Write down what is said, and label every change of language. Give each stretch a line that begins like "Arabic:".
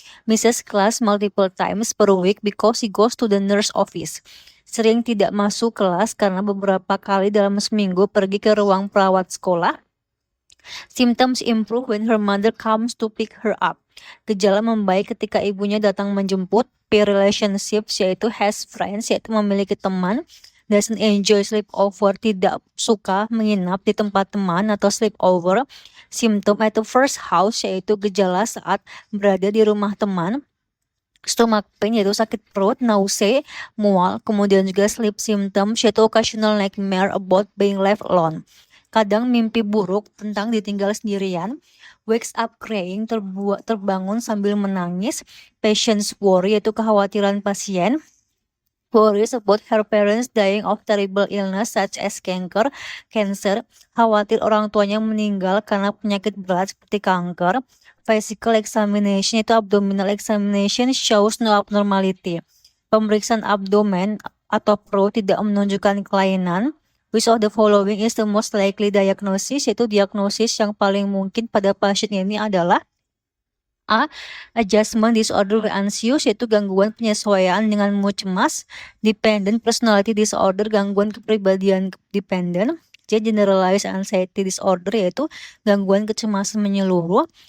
English: Misses class multiple times per week because he goes to the nurse office.
Indonesian: Sering tidak masuk kelas karena beberapa kali dalam seminggu pergi ke ruang perawat sekolah.
English: Symptoms improve when her mother comes to pick her up.
Indonesian: Gejala membaik ketika ibunya datang menjemput. Peer relationships, yaitu
English: has friends,
Indonesian: yaitu memiliki teman.
English: Doesn't enjoy sleepover,
Indonesian: tidak suka menginap di tempat teman atau sleepover. Symptom yaitu first house, yaitu gejala saat berada di rumah teman.
English: Stomach pain,
Indonesian: yaitu sakit perut,
English: nausea,
Indonesian: mual, kemudian juga
English: sleep symptoms, yaitu occasional nightmare about being left alone.
Indonesian: Kadang mimpi buruk tentang ditinggal sendirian.
English: Wakes up crying,
Indonesian: terbangun sambil menangis.
English: Patient's worry,
Indonesian: yaitu kekhawatiran pasien.
English: Worries about her parents dying of terrible illness such as cancer,
Indonesian: khawatir orang tuanya meninggal karena penyakit berat seperti kanker.
English: Physical examination, itu abdominal examination, shows no abnormality.
Indonesian: Pemeriksaan abdomen atau perut tidak menunjukkan kelainan.
English: Which of the following is the most likely diagnosis?
Indonesian: Yaitu diagnosis yang paling mungkin pada pasien ini adalah A.
English: Adjustment disorder anxious,
Indonesian: yaitu gangguan penyesuaian dengan mood cemas. Dependent personality disorder, gangguan kepribadian dependent. C. Generalized anxiety disorder, yaitu gangguan kecemasan menyeluruh.